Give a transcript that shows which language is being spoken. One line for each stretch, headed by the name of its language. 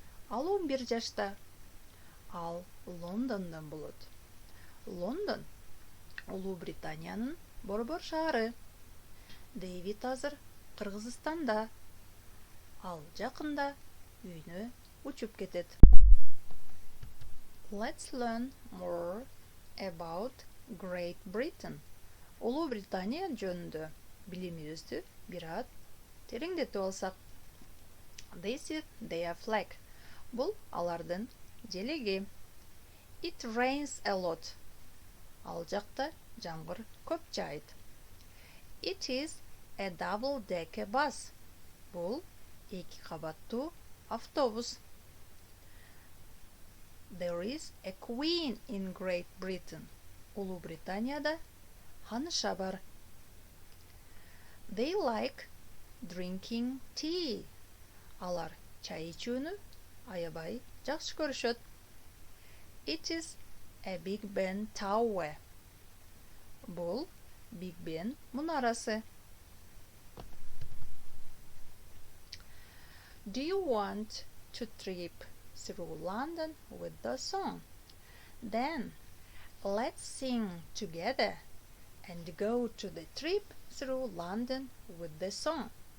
Kyrgyz: Ал 11 жашта. Ал Лондондон болот. Лондон Улуу Британиянын борбор шаары. Дэвид азыр Кыргызстанда. Ал жакында үйүнө учуп кетет.
English: Let's learn more about Great Britain.
Kyrgyz: Улуу Британия жөнүндө билимибизди бираз тереңдетип алсак.
English: This is their flag.
Kyrgyz: Бул алардын желеги.
English: It rains a lot.
Kyrgyz: Ал жакта жамгыр көп жаайт.
English: It is a double-decker bus.
Kyrgyz: Бул эки кабаттуу автобус.
English: There is a queen in Great Britain.
Kyrgyz: Улуу Британияда ханыша бар.
English: They like drinking tea.
Kyrgyz: Алар чай ичүүнү аябай жакшы көрүшөт.
English: It is a Big Ben Tower.
Kyrgyz: Бул Big Ben мунарасы.
English: Do you want to trip through London with the song? Then let's sing together and go to the trip through London with the song.